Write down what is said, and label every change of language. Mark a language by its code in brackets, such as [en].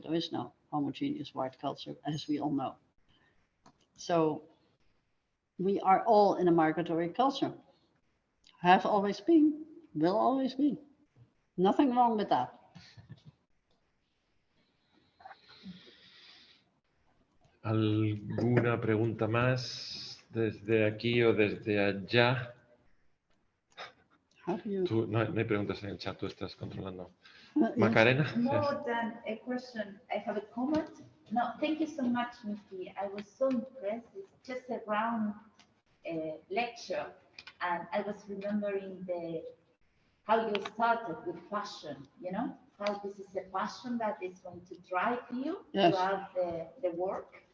[en] There is no homogeneous white culture, as we all know. So we are all in a migratory culture. Have always been, will always be. Nothing wrong with that. [es] ¿Alguna pregunta más desde aquí o desde allá? No hay preguntas en el chat, tú estás controlando. Macarena? [en] More than a question, I have a comment. No, thank you so much, Mieke. I was so impressed. It's just a round lecture, and I was remembering how you started with fashion, you know, how this is a passion that is going to drive you throughout the work.